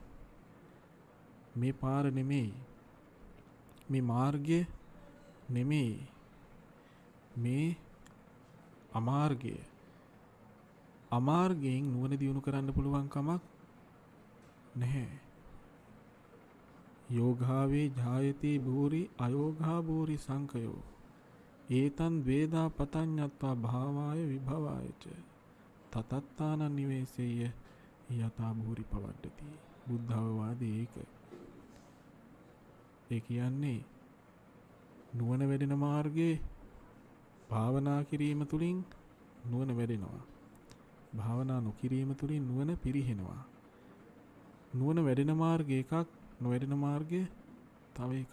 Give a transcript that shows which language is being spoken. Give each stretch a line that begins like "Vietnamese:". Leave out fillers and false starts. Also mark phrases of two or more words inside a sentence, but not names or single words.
Sinhala: මේ පාර නෙමෙයි. මේ මාර්ගය නෙමෙයි. මේ අමාර්ගය. අමාර්ගයෙන් නුවණ දියුණු කරන්න පුළුවන් කමක් නැහැ.
Pali: යෝගාවේ ජායති භූරි අයෝගා භූරි සංකයෝ ඒතන් වේදා පතඤ්ඤත්වා භාවාය විභවායච තතත්තානං නිවේසෙය්‍ය යතා භූරි පවඩ්ඩති.
Sinhala: බුද්ධාවවාදී ඒක. ඒ කියන්නේ නුවණ වැඩෙන මාර්ගයේ භාවනා කිරීම තුළින් නුවණ වැඩෙනවා. භාවනා නොකිරීම තුළින් නුවණ පිරිහෙනවා. නුවණ වැඩෙන මාර්ග එකක්, නොවැඩෙන මාර්ගය තව එකක්.